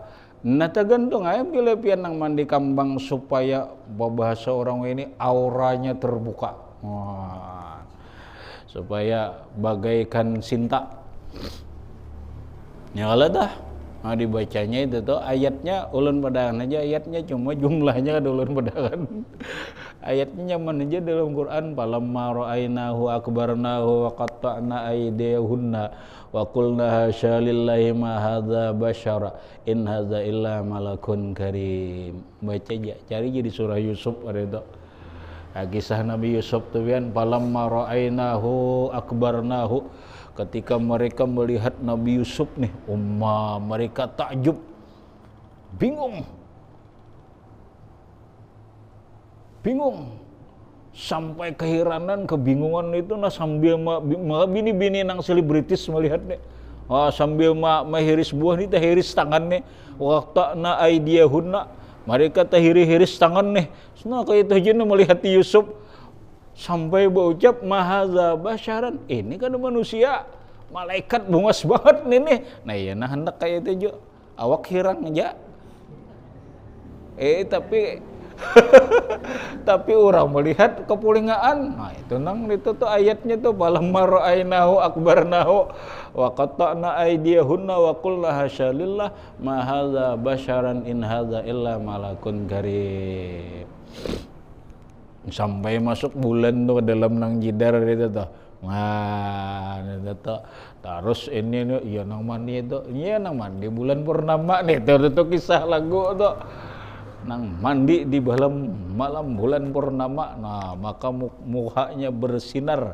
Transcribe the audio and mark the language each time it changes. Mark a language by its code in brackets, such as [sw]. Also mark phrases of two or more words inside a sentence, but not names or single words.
[bjn] Nah tergantung ayam pilepian nang mandi kambang supaya bahasa orang ini auranya terbuka. [id] Supaya bagaikan sinta. [bjn] Ya kalau dah dibacanya itu tuh ayatnya ulun padahan aja, ayatnya cuma jumlahnya kan ulun padahan. Ayatnya nyaman aja dalam Quran. [ar] فلما رأينه أكبرنه وقطعن أيديهن وقلن حاش لله ما هذا بشرا إن هذا إلا ملك كريم. [bjn] Baca aja, cari jadi surah Yusuf ada itu. Kisah Nabi Yusuf tuh kan, [ar] فلما رأينه أكبرنه, [bjn] ketika mereka melihat Nabi Yusuf nih, mereka takjub, bingung, sampai keheranan, kebingungan itu sambil bini nang selebritis melihat nih, sambil hiris buah nih, hiris tangan nih, [ar] وقطعن أيديهن, [bjn] mereka hiris tangan nih. Nah kayak itu aja melihat Yusuf sampai berucap [ar] ما هذا بشرا, [bjn] ini kan manusia, malaikat bungas banget nih. Nah iya hendak kayak itu aja, awak hirang aja. Tapi orang melihat kepulingaan. [ar] Nah itu tuh ayatnya tuh فلما رأينه أكبرنه وقطعن أيديهن وقلن حاش لله ما هذا بشرا إن هذا إلا ملك كريم. [bjn] Sampai masuk bulan tuh dalam nang jidar itu tuh. Nah itu tuh. Terus ini iya nang mandi itu, iya nang mandi bulan purnama nih itu kisah lagu tuh. Nang mandi di malam bulan purnama, nah maka mukanya bersinar.